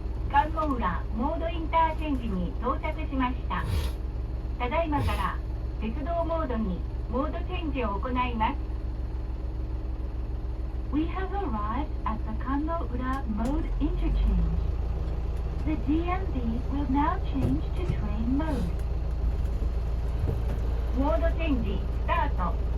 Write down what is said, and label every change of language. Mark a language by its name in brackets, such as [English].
[Japanese] 関門浦モードインターチェンジに到着しました。ただいまから鉄道モードにモードチェンジを行います。 [English] We have arrived at the Kanno-ura mode interchange. The DMV will now change to train mode. [Japanese] モードチェンジスタート。